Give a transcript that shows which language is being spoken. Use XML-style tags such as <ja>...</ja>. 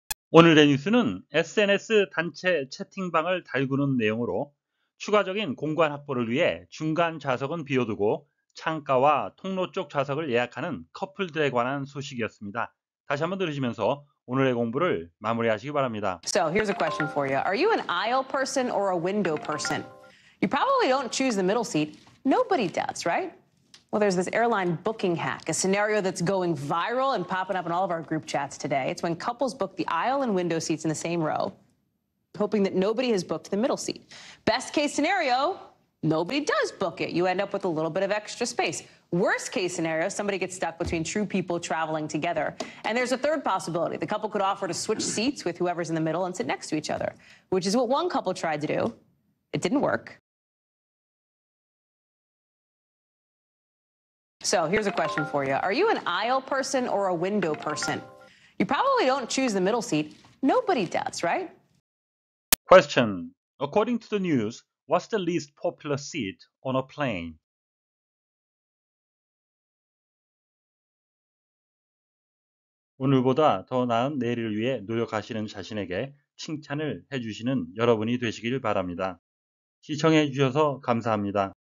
<ko>오늘의 뉴스는 SNS 단체 채팅방을 달구는 내용으로 추가적인 공간 확보를 위해 중간 좌석은 비워두고 창가와 통로 쪽 좌석을 예약하는 커플들에 관한 소식이었습니다. 다시 한번 들으시면서 오늘의 공부를 마무리하시기 바랍니다.</ko> <en>So here's a question for you. Are you an aisle person or a window person? You probably don't choose the middle seat. Nobody does, right? Well, there's this airline booking hack, a scenario that's going viral and popping up in all of our group chats today. It's when couples book the aisle and window seats in the same row, hoping that nobody has booked the middle seat. Best case scenario, nobody does book it. You end up with a little bit of extra space. Worst case scenario, somebody gets stuck between true people traveling together. And there's a third possibility. The couple could offer to switch seats with whoever's in the middle and sit next to each other, which is what one couple tried to do. It didn't work. So here's a question for you. Are you an aisle person or a window person? You probably don't choose the middle seat. Nobody does, right? Question. According to the news, what's the least popular seat on a plane?</en> <ko>오늘보다 더 나은 내일을 위해 노력하시는 자신에게 칭찬을 해주시는 여러분이 되시길 바랍니다. 시청해 주셔서 감사합니다.</ko>